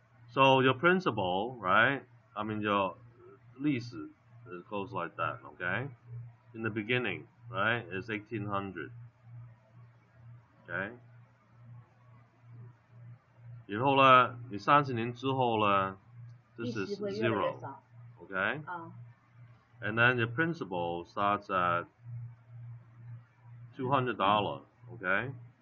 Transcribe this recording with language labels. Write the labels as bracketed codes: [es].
[en] So your principal, right? I mean your lease, it goes like that. Okay. In the beginning, right, is 1,800. Okay. [zh] 然后呢，你30年之后呢，这是 zero. [en] Okay. And then your principal starts at $200. Okay.